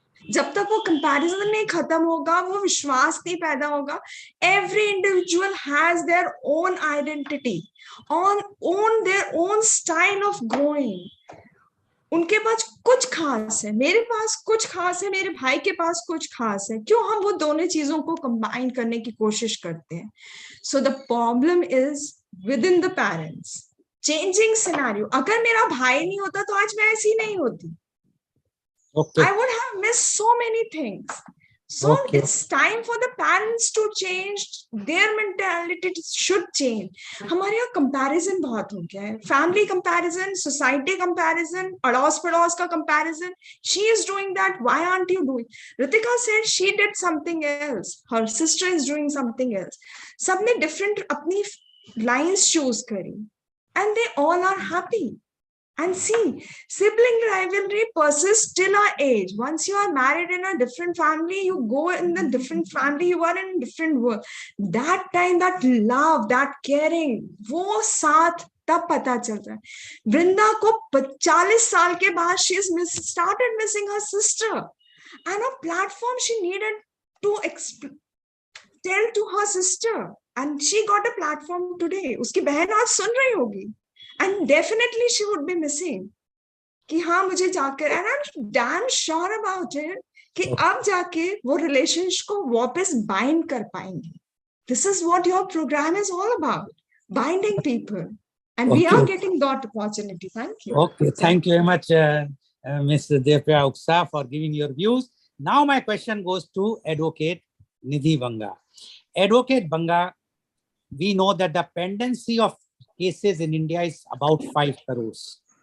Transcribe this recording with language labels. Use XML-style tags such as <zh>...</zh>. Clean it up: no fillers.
<hi>जब तक वो कंपैरिजन नहीं खत्म होगा, वो विश्वास नहीं पैदा होगा.</hi> <en>Every individual has their own identity, on their own style of growing.</en> <hi>उनके पास कुछ खास है, मेरे पास कुछ खास है, मेरे भाई के पास कुछ खास है. क्यों हम वो दोनों चीजों को कंबाइन करने की कोशिश करते हैं?</hi> <en>So the problem is within the parents. Changing scenario.</en> <hi>अगर मेरा भाई नहीं होता तो आज मैं ऐसी नहीं होती.</hi> <en>I would have missed so many things. So it's time for the parents to change. Their mentality should change.</en> <hi>हमारे यहाँ कंपैरिजन बहुत हो गया है. फैमिली कंपैरिजन, सोसाइटी कंपैरिजन, अड़ोस पड़ोस का comparison.</hi> <en>She is doing that. Why aren't you doing? Ritika said she did something else. Her sister is doing something else.</en> <hi>सबने different अपनी lines choose करी.</hi> <en>And they all are happy. And see, sibling rivalry persists till our age. Once you are married in a different family, you go in the different family, you are in a different world. That time, that love, that caring,</en> <hi>वो साथ तब पता चल रहा है.</hi> <en>Vrinda</en> <hi>को 40 साल के बाद</hi> <en>she started missing her sister. And a platform she needed to tell to her sister. And she got a platform today.</en> <hi>उसकी बहन आज सुन रही होगी.</hi> <en>And definitely she would be missing.</en> <hi>कि हाँ मुझे जाकर,</hi> <en>and I'm damn sure about it</en> <hi>कि अब जाके वो रिलेशनशिप को वापस बाइंड कर पाएंगे.</hi> <en>this is what your program is all about, binding people. And we are getting that opportunity. Thank you. Okay, thank you very much, Ms. Devpriya Uksa, for giving your views. Now my question goes to Advocate Nidhi Banga. Advocate Banga, we know that the pendency of cases in India is about 5 crores.</en>